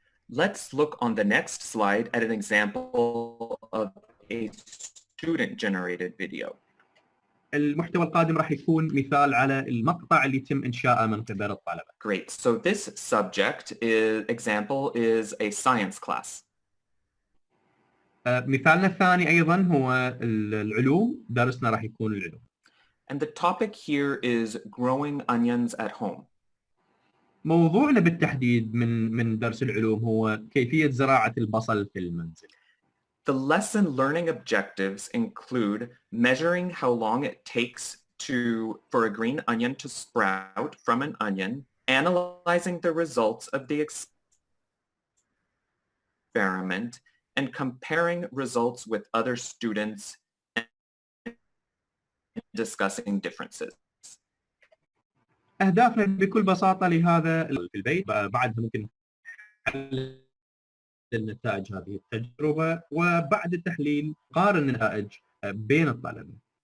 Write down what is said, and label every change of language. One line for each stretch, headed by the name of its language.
English: Let's look on the next slide at an example of a student-generated video.
Arabic: المحتوى القادم راح يكون مثال على المقطع اللي يتم إنشاءه من قبل الطلبة.
English: Great. So this example is a science class.
Arabic: مثالنا الثاني أيضا هو العلوم، درسنا راح يكون العلوم.
English: And the topic here is growing onions at home.
Arabic: موضوعنا بالتحديد من درس العلوم هو كيفية زراعة البصل في المنزل.
English: The lesson learning objectives include measuring how long it takes for a green onion to sprout from an onion analyzing the results of the experiment and comparing results with other students and discussing differences.
Arabic: أهدافنا بكل بساطة لهذا في البيت بعد ممكن نحلل النتائج هذه التجربة، وبعد التحليل قارن النتائج بين الطلبة.